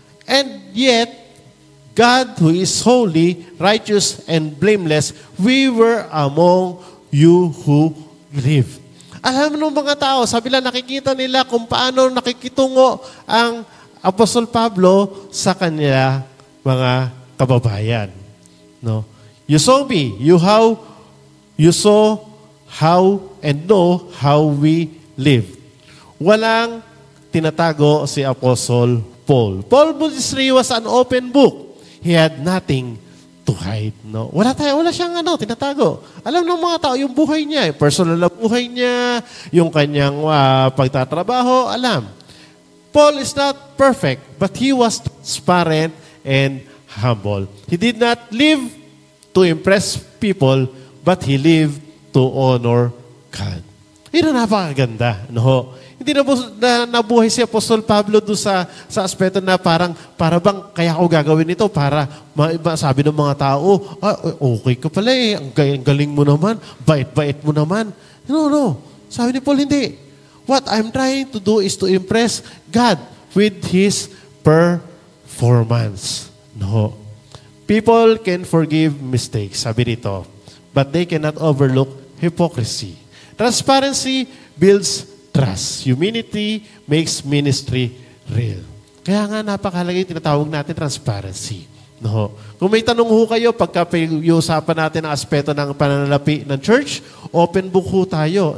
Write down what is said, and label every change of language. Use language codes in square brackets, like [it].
[en] And yet, God who is holy, righteous, and blameless, we were among you who live. [tl] Alam mo mga tao, sabi lang nakikita nila kung paano nakikitungo ang Apostol Pablo sa kanila mga kababayan. [en] You saw me, you saw how and know how we live. [tl] Walang tinatago si Apostle Paul. [en] Paul ministry was an open book. He had nothing to hide. [tl] Wala siyang tinatago. Alam ng mga tao, yung buhay niya, personal na buhay niya, yung kanyang pagtatrabaho, alam. [en] Paul is not perfect, but he was transparent and humble. He did not live to impress people, but he lived to honor God. [tl] Yun ang napakaganda. Hindi na nabuhay si Apostol Pablo doon sa aspeto na para bang kaya ako gagawin ito para sabi ng mga tao, okay ka pala ang galing mo naman, bait-bait mo naman. No. Sabi ni Paul, hindi. [en] What I'm trying to do is to impress God with His performance. No. People can forgive mistakes, [tl] sabi dito, [en] but they cannot overlook hypocrisy. Transparency builds trust. Humility makes ministry real. [tl] Kaya nga napakahalaga yung tinatawag natin transparency. No. Kung may tanong ho kayo, pagka pag-iusapan natin ang aspeto ng pananalapi ng church, open book ho tayo.